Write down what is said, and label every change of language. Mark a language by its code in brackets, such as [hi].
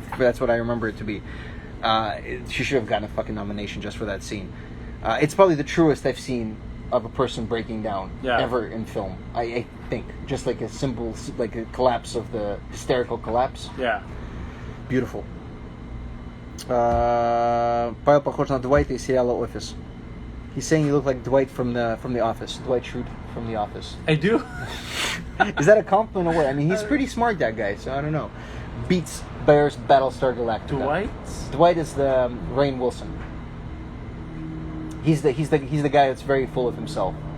[en] That's what I remember it to be. She should have gotten a fucking nomination just for that scene. It's probably the truest I've seen of a person breaking down ever in film. I think just like a simple, like a collapse of the hysterical collapse. Yeah. Beautiful. [ru] Павел похож на Дуайта из сериала «Офис». [en] He's saying you look like Dwight from the Office. Dwight Schrute from the Office. I do. Is that a compliment or what? I mean, he's pretty smart, that guy. So I don't know. Beats Bears Battlestar Galactica. Dwight is the Rainn Wilson. He's the guy that's very full of himself.